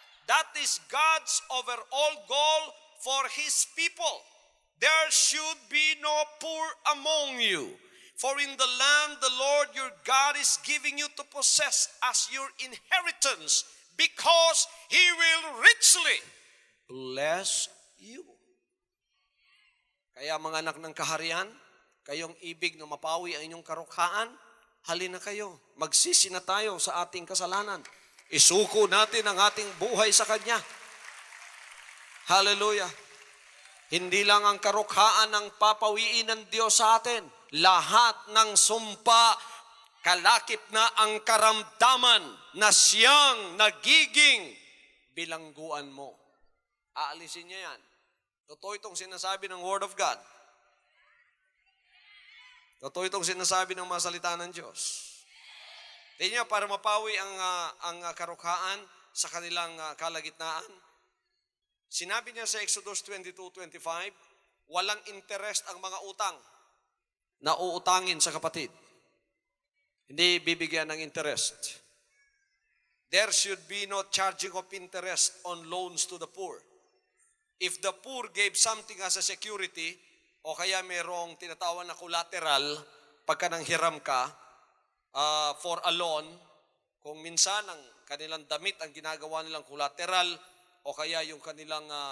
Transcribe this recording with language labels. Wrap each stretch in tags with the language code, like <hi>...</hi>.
<en>That is God's overall goal for His people. There should be no poor among you. For in the land the Lord your God is giving you to possess as your inheritance, because He will richly bless you.</en> <tl>Kaya mga anak ng kaharian, kayong ibig na mapawi ang inyong karukhaan, halina kayo, magsisi na tayo sa ating kasalanan. Isuko natin ang ating buhay sa Kanya. Hallelujah. Hindi lang ang karukhaan ang papawiin ng Diyos sa atin. Lahat ng sumpa, kalakip na ang karamdaman na siyang nagiging bilangguan mo. Aalisin niya yan. Totoo itong sinasabi ng Word of God. Totoo itong sinasabi ng mga salita ng Diyos. Tingnan niyo, para mapawi ang karukhaan sa kanilang kalagitnaan, sinabi niya sa Exodus 22:25, walang interest ang mga utang na uutangin sa kapatid. Hindi bibigyan ng interest.</tl> <en>There should be no charging of interest on loans to the poor. If the poor gave something as a security,</en> <tl>o kaya mayroong tinatawag na collateral, pagka nanghiram ka</tl> <en>for a loan,</en> <tl>kung minsan ang kanilang damit ang ginagawa nilang collateral, o kaya yung kanilang</tl>